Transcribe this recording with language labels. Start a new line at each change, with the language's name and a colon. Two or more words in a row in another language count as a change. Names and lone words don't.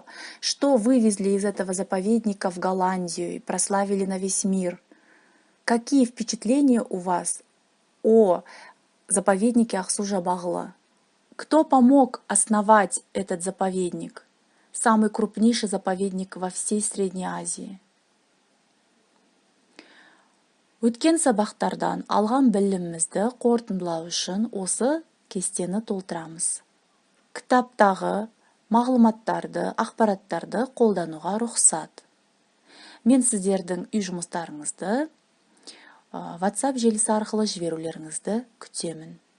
Russian: Что вывезли из этого заповедника в Голландию и прославили на весь мир? Какие впечатления у вас о заповеднике Ақсу-Жабағлы? Кто помог основать этот заповедник? Самый крупнейший заповедник во всей Средней Азии.
Kazakh: Өткен сабақтардан алған білімімізді қорытындылау үшін осы кестені толтырамыз. Кітаптағы мағлұматтарды, ақпараттарды қолдануға рұқсат. Мен сіздердің үй жұмыстарыңызды WhatsApp желісі арқылы жіберулеріңізді күтемін.